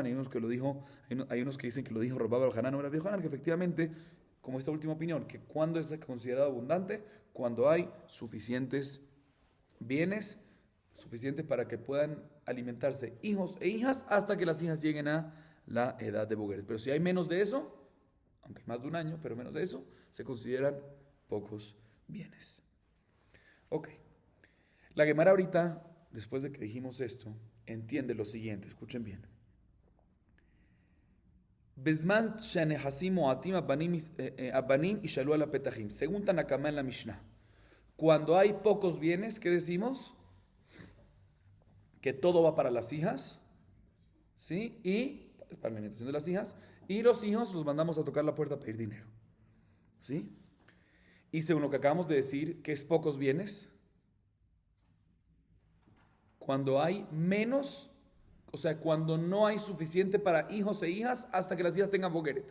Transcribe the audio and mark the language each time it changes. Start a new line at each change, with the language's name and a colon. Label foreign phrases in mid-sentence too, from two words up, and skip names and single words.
Spanish: Hay unos que dicen que lo dijo Rabbi Yohanan, nombre de Rabbi Yohanan, que efectivamente, como esta última opinión, que cuando es considerado abundante, cuando hay suficientes bienes, suficientes para que puedan alimentarse hijos e hijas hasta que las hijas lleguen a la edad de Bogeret. Pero si hay menos de eso, aunque más de un año, pero menos de eso, se consideran pocos bienes. Ok. La Gemara ahorita, después de que dijimos esto, entiende lo siguiente, escuchen bien.
Hebrew: בזמן שנכסים מועטים הבנים ישאלו על הפתחים.
Spanish: Según Tanakama en la Mishnah, cuando hay pocos bienes, ¿qué decimos? Que todo va para las hijas, ¿sí? Y para la alimentación de las hijas, y los hijos los mandamos a tocar la puerta a pedir dinero, ¿sí? Y según lo que acabamos de decir, que es pocos bienes, cuando hay menos, o sea, cuando no hay suficiente para hijos e hijas hasta que las hijas tengan Bogeret.